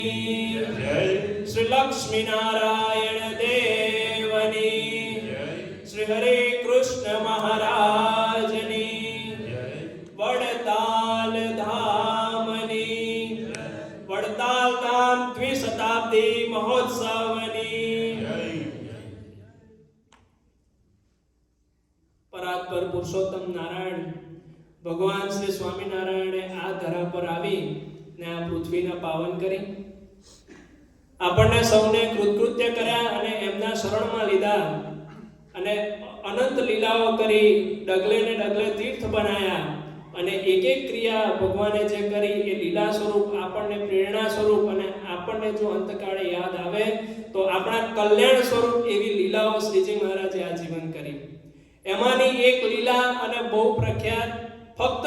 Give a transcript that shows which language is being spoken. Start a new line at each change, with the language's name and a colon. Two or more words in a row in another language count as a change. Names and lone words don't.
Gujarati: શ્રી લક્ષ્મી નારાયણ દેવની શ્રી હરે કૃષ્ણ મહારાજની વડતાલ ધામની વડતાલ ધામ દ્વિશતાબ્દી મહોત્સવની પરાત્પર પુરુષોત્તમ નારાયણ ભગવાન શ્રી સ્વામીનારાયણે આ ધરા પર આવી ને આ પૃથ્વીને પાવન કરી આપણને સૌને કૃતકૃત્ય કર્યા અને એમના શરણમાં લીધા અને અનંત લીલાઓ કરી ડગલે ને ડગલે તીર્થ બનાયા અને એક એક ક્રિયા ભગવાને જે કરી એ લીલા સ્વરૂપ આપણને પ્રેરણા સ્વરૂપ અને આપણને જો અંતકાળે યાદ આવે તો આપણા કલ્યાણ સ્વરૂપ એવી લીલાઓ શ્રીજી મહારાજે આજીવન કરી એમાંની એક લીલા અને બહુ પ્રખ્યાત ફક્ત